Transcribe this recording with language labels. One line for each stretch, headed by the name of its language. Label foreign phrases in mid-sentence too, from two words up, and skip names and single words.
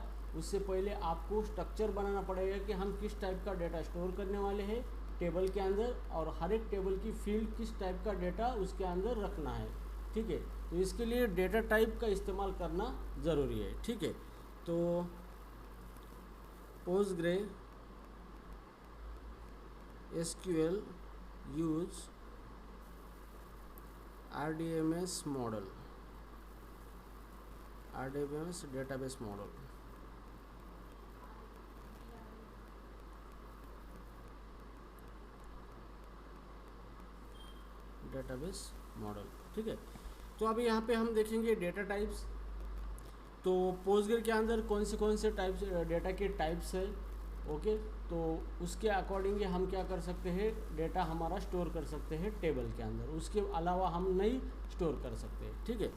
Hindi: उससे पहले आपको स्ट्रक्चर बनाना पड़ेगा कि हम किस टाइप का
English: data store
Hindi: करने वाले हैं टेबल के अंदर, और हर एक टेबल की फील्ड किस टाइप का डेटा उसके अंदर रखना है, ठीक है। तो इसके लिए
English: data type
Hindi: का इस्तेमाल करना ज़रूरी है, ठीक है।
English: तो पोस्टग्रे SQL use RDBMS model, RDBMS database model, database मॉडल,
Hindi: ठीक है। तो अभी यहाँ पे हम देखेंगे
English: data types.
Hindi: तो पोस्टग्रे के अंदर कौन से टाइप्स डेटा के टाइप्स है, ओके। तो उसके अकॉर्डिंग हम क्या कर सकते हैं, डेटा हमारा स्टोर कर सकते हैं टेबल के अंदर, उसके अलावा हम नहीं स्टोर कर सकते, ठीक है।